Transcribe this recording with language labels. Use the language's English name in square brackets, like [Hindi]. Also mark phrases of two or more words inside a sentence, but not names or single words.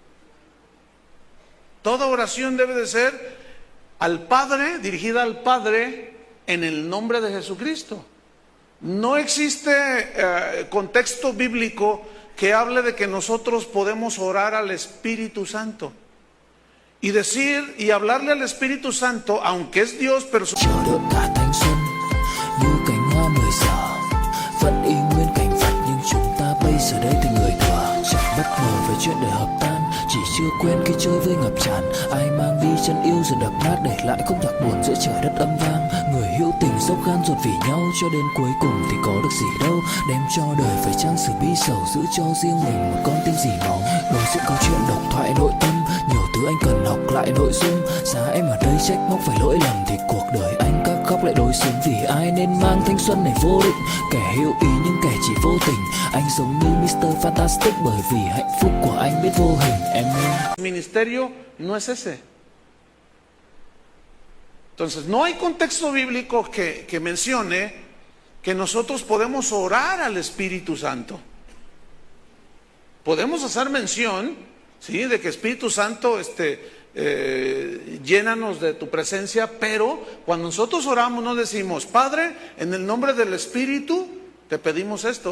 [Spanish] Toda oración debe de ser al Padre, dirigida al Padre en el nombre de Jesucristo. No existe contexto bíblico que hable de que nosotros podemos orar al Espíritu Santo y decir y hablarle al Espíritu Santo, aunque es Dios, pero [Vietnamese] chờ đợi cả thanh xuân như cánh hoa 10 giờ vẫn y nguyên cảnh vật, nhưng chúng ta bây giờ đây thì người thừa, chẳng bất ngờ về chuyện đời hợp tan, chỉ chưa quen khi chơi với ngập tràn. Ai mang đi chân yêu rồi đập nát, để lại khúc nhạc buồn giữa trời đất âm vang. Người hữu tình dốc gan ruột vì nhau, cho đến cuối cùng thì có được gì đâu. Đem cho đời phải trang sử bi sầu, giữ cho riêng mình một con tim dì máu. Đối diện câu chuyện độc thoại nội tâm, nhiều thứ anh cần học lại nội dung. Giá em ở đây trách móc phải lỗi lầm, thì cuộc đời anh các khóc lại đối xứng. Vì ai nên mang thanh xuân này vô định, kẻ hữu ý nhưng kẻ chỉ vô tình. Anh giống như Mr. Fantastic, bởi vì hạnh phúc của anh biết vô hình. Em [Spanish] el ministerio no es ese. Entonces, no hay contexto bíblico que mencione que nosotros podemos orar al Espíritu Santo. Podemos hacer mención, ¿sí?, de que Espíritu Santo, llénanos de tu presencia, pero cuando nosotros oramos no decimos, Padre, en el nombre del Espíritu te pedimos esto.